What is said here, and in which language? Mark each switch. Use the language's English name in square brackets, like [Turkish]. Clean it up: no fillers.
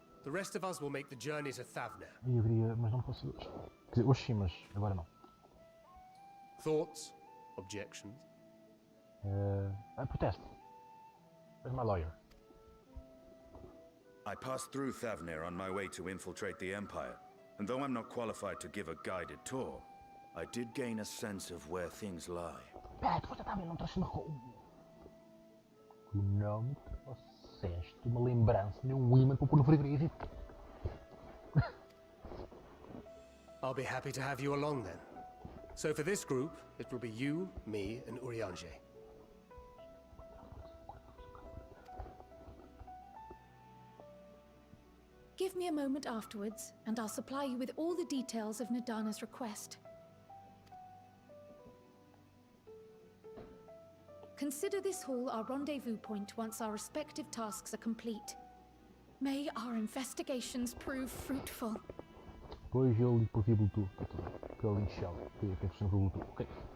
[English] The rest of us will make the journey to Thavner. [Portuguese] Eu queria, mas não posso hoje. Quer dizer, hoje sim, mas agora não. [English] Thoughts? Objections? Protest. Where's my lawyer? I passed through Thavner on my way to infiltrate the Empire, and though I'm not qualified to give a guided tour, I did gain a sense of where things lie. [Portuguese] Pera, tu já não trouxe uma coisa. Tu não me trouxeste uma lembrança de imã para pôr no frigorífico. [English] I'll be happy to have you along then. So for this group, it will be you, me, and Urianger. Give me a moment afterwards, and I'll supply you with all the details of Nadana's request. Consider this hall our rendezvous point once our respective tasks are complete. May our investigations prove fruitful. [Portuguese] Depois eu li por aqui Bluetooth, que ele encheu, que é questão do Bluetooth, ok?